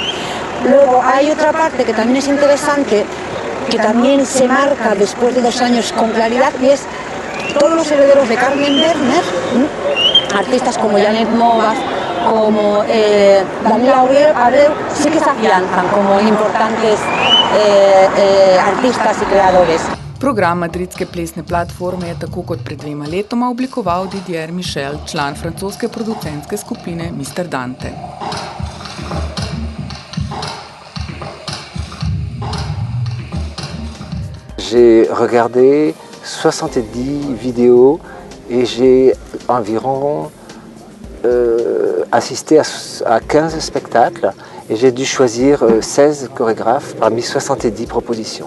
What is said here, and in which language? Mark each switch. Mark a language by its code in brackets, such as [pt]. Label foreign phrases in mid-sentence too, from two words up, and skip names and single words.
[es] Luego hay otra parte que también es interesante, que también se marca después de 2 años con claridad, y es todos los herederos de Carmen Werner, artistas como Janet Novas, como Daniela Abreu, sí que se afianzan como importantes artistas y creadores. [sl] Program madridske plesne platforme je tako kot pred 2 letoma oblikoval Didier Michel, član francoske producentske skupine Mr. Dante. [fr] J'ai regardé 70 vidéos et j'ai environ assisté à 15 spectacles, et j'ai dû choisir 16 chorégraphes parmi 70 propositions.